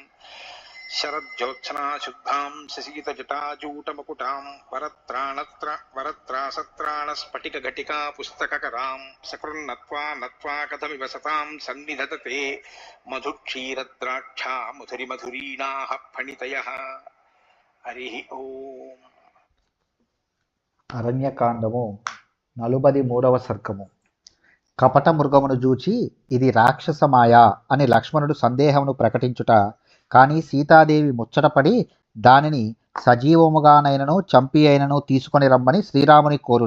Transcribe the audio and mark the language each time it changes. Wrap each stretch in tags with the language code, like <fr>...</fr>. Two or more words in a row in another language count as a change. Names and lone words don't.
<sa>शरज्योत्सना शुद्धां शशीतजटाजूटमकुटां वरत्रासत्राणस्फटिकघटिका पुस्तककरां सकृन्नत्वा नत्वा कथमिव सतां सन्निधत्ते मधुक्षीरद्राक्षा मधुरिमधुरीणाः फणितयः। हरिः ओम्।</sa> <te>అరణ్యకాండము 43వ సర్గము. కపట మృగమును జూచి ఇది రాక్షసమాయ అని లక్ష్మణుడు సందేహమును ప్రకటించుట, కానీ సీతాదేవి ముచ్చటపడి దానిని సజీవముగానైనను చంపి అయినను తీసుకొని రమ్మని శ్రీరాముని కోరుట.</te>